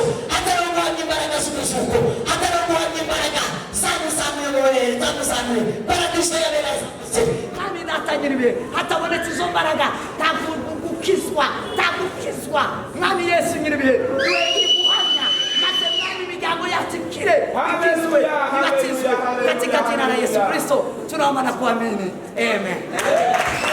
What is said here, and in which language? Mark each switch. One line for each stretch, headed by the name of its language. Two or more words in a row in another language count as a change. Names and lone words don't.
Kinyarwanda: Hatari guhamya imbaraga z'umuzuko. Hatari guhamya imbaraga zamuzamuye. Paradiso yabera zose. Kandi data nyiribihe. Hatabonetse izo mbaraga. Tagukizwa. Mwami Yesu nyiribihe. Guhamya. Maze mwami imiryango yacu ikire. Ikizwe. Ibatizwe.
Swahili: Katika jina la Yesu Kristo. Tunaomba na kuamini. Amen.